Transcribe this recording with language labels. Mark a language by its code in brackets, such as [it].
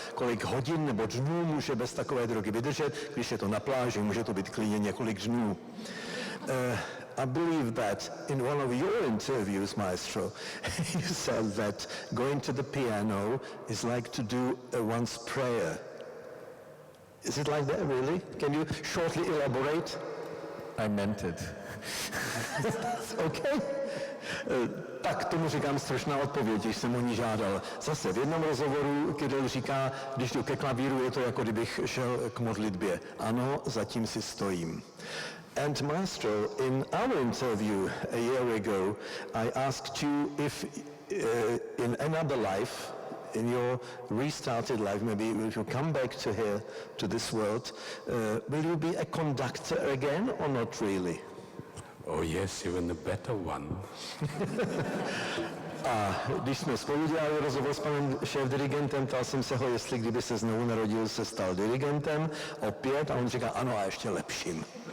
[cs] Kolik hodin nebo dnů může bez takové drogy vydržet, když je to na pláži, může to být klidně několik dnů. [en] I believe that in one of your interviews, maestro, you said that going to the piano is like to do one's prayer. Is it like that, really? Can you shortly elaborate? I meant it. Okay. [cs] Tak tomu říkám strašná odpověď, když jsem o ní žádal. Zase v jednom rozhovoru Kirill říká, když jdu ke klavíru, je to jako kdybych šel k modlitbě. Ano, zatím si stojím. [en] And maestro, in our interview a year ago, I asked you if in another life, in your restarted life, maybe if you come back to here, to this world, will you be a conductor again or not really? Oh yes, even a better one. [cs] A když jsme spolu dělali rozhovor s panem šéf-dirigentem, ptal jsem se ho, jestli kdyby se znovu narodil, se stal dirigentem opět, a on říká, ano, a ještě lepším.